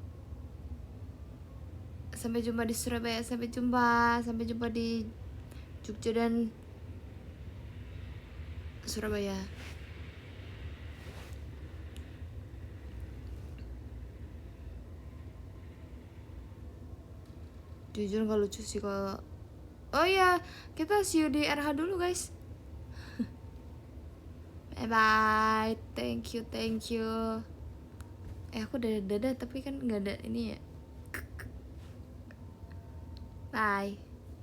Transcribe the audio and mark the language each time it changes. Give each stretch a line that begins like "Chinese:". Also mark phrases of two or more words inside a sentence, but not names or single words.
Indonesian: Sampai jumpa di Surabaya, sampai jumpa di Jogja dan Surabaya. Jujur gak lucu sih kalau. Oh iya, kita
English: see you
Indonesian: di RH dulu guys.
English: Bye bye, thank you.
Indonesian: Aku dadah tapi kan nggak ada ini ya.
English: Bye.